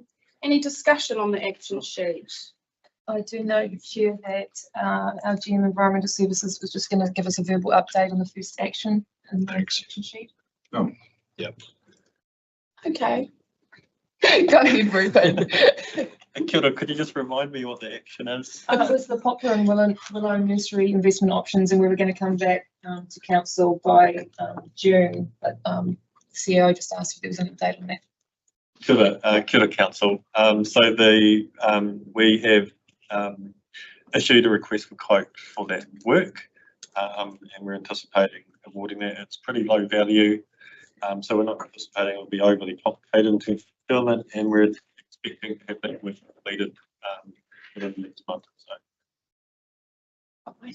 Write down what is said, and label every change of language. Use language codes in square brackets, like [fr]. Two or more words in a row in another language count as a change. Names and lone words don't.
[en] Any discussion on the action sheet? I do know, Chair, that our GM Environmental Services was just going to give us a verbal update on the first action in the action sheet. Oh, yep. Okay. Go ahead, Rupert. [mi] Kia ora, [en] could you just remind me what the action is? It was the Poplar and Willow Nursery investment options, and we were going to come back to council by June, but CEO just asked if there was an update on that. [mi] Kia ora, [en] Council. So we have issued a request for quote for that work, and we're anticipating awarding that. It's pretty low value, so we're not anticipating it will be overly complicated in terms of fulfillment, and we're expecting to have that work completed within the next month or so.